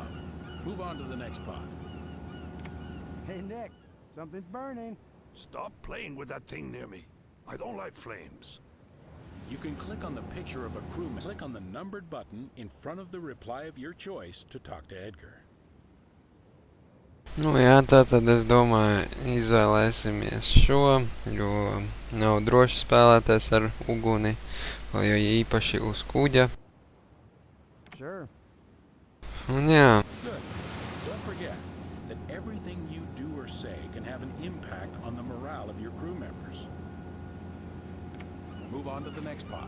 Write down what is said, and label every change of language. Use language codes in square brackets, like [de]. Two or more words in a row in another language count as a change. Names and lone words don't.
[en] Move on to the next pot. Hey, Nick, something's burning. Stop playing with that thing near me. I don't like flames. You can click on the picture of a crewman. Click on the numbered button in front of the reply of your choice to talk to Edgar. [lv] Nu jā, tātad es domāju, izvēlēsimies šo, jo nav droši spēlēties ar uguni, jo īpaši uz kuģa. [en] Sure. [lv] Un jā. [en] Good. Don't forget that everything you do or say can have an impact on the morale of of your crew members. Move on to the next pot.